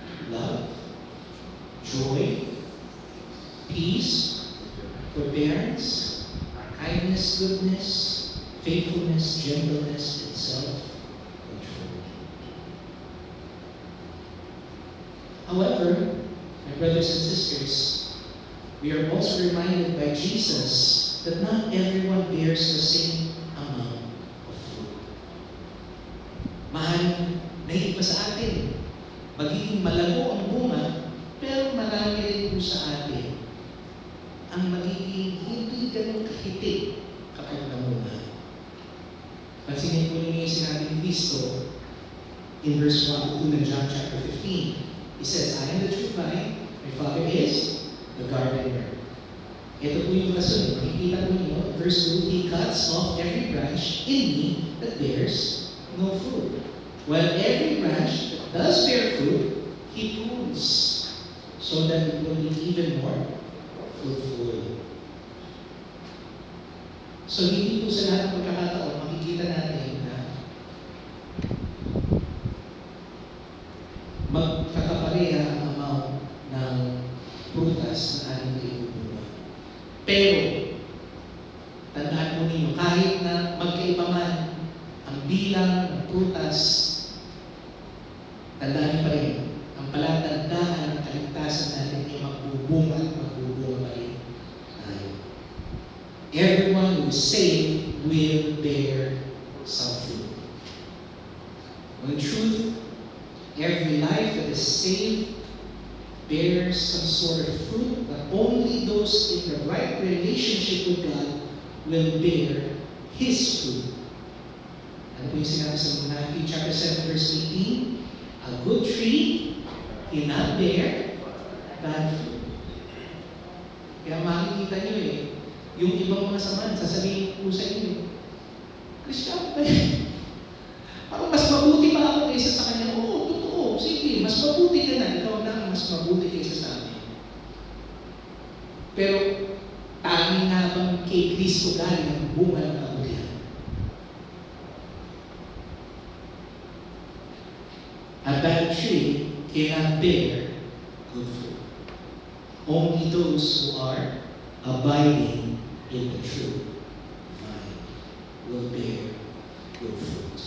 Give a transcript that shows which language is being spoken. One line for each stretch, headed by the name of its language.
English: Love, joy, peace, forbearance, kindness, goodness, faithfulness, gentleness, and self-control. However, my brothers and sisters, we are also reminded by Jesus that not everyone bears the same amount of fruit.
Filipino: Maaaring naiiba sa atin, magiging malago ang bunga, pero marami rin po sa atin ang magiging hindi ganun kahitik kapag namunga. Pansinin po ninyo yung sinabi ni Cristo
English: in verse 1 to 2
Filipino: ng John chapter 15.
English: He says, I am the true vine, my Father is the gardener.
Filipino: Ito po yung kasunod. Makikita po ninyo,
English: verse 2, He cuts off every branch in me that bears no fruit. While every branch that does bear fruit, He prunes, so that it will be even more fruitful.
Filipino: So hindi po sa lahat ng pagkakataon, makikita natin na magkakapareha ang amount ng prutas na ating ibubuha. Pero, tandaan mo ninyo, kahit na magkaiba man ang bilang ng prutas, tandaan niyo pa rin, ang palatandaan ng kaligtasan natin ay magbubunga at magbubunga pa rin tayo.
English: Everyone who is saved will bear some fruit. Well, in truth, every life that is saved bears some sort of fruit, but only those in the right relationship with God will bear His fruit.
Filipino: Ano po yung sinabi sa
English: Matthew chapter 7 verse 18? A good tree cannot bear bad fruit.
Filipino: Kaya makikita nyo yung ibang mga samahan, sasabihin po sa inyo, Kristiyan ba yan? Parang mas mabuti pa ako kaysa sa kanya. Oo, totoo. Sige, mas mabuti ka na. Ikaw na mas mabuti kaysa sa amin. Pero, tanging nga bang kay Kristo galing ang bunga ng kabutihan?
English: A bad tree cannot bear good fruit. Only those who are abiding in the true vine will bear good fruit.